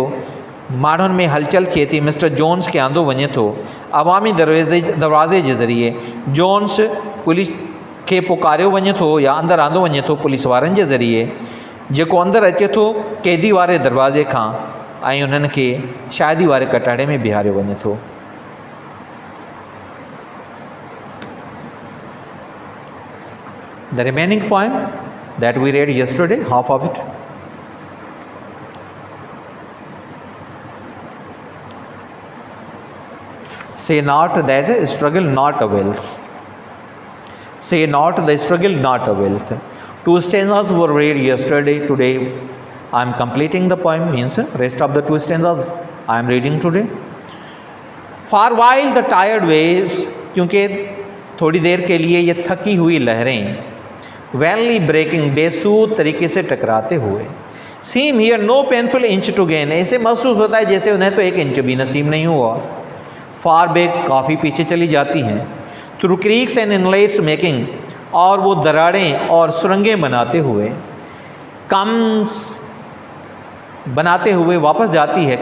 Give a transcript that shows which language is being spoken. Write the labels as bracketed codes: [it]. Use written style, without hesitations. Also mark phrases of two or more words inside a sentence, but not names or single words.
[sd] माण्हुनि में हलचल थिए थी। मिस्टर जोन्स खे आंदो वञे थो अवामी दरवाज़े जे ज़रिए। जोन्स पुलिस खे पुकारियो वञे थो या अंदरि आंदो वञे थो पुलिस वारनि जे ज़रिए, जेको अंदरि अचे थो क़ैदी वारे दरवाज़े खां ऐं उन्हनि खे शादी वारे कटाड़े में बीहारियो वञे थो। [en] The remaining poem that we read yesterday, half of it. Say not that the struggle not availed. Say not the struggle not availed. 2 stanzas were read yesterday. Today I am completing the poem, means rest of the 2 stanzas I am reading today. For while the tired waves, [hi] क्योंकि थोड़ी देर के लिए ये थकी हुई लहरें [en] vainly breaking [hi] बेसूद तरीके से टकराते हुए, [en] seem here no painful inch to gain, [hi] ऐसे महसूस होता है जैसे उन्हें तो 1 इंच भी नसीब नहीं हुआ। [en] far back [hi] काफ़ी पीछे चली जाती हैं। [en] through creeks and inlets making, [hi] और वो दरारें और सुरंगें बनाते हुए, कम्स बनाते हुए वापस जाती है।